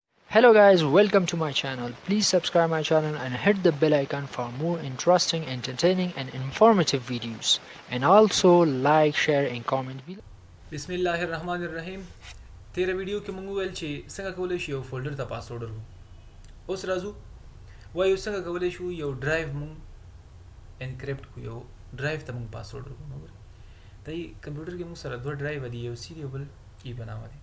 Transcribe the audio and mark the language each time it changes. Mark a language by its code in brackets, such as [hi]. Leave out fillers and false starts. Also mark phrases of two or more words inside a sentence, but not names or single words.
[en] Hello guys, welcome to my channel. Please subscribe my channel and hit the bell icon for more interesting, entertaining and informative videos. And also like, share and comment below. [ar] بسم الله الرحمن الرحیم. [ps] تیر ویډیو کې موږ ویل چې څنګه کولای شو یو فولډر ته پاسورډ ورکړو. اوس راځو وایو څنګه کولای شو یو ډرایو موږ انکریپټ کړو، یو ډرایو ته موږ پاسورډ ورکړو. دا کمپیوټر کې موږ سره دوه ډرایو دي، یو سی دی او بل ای بناوه دي.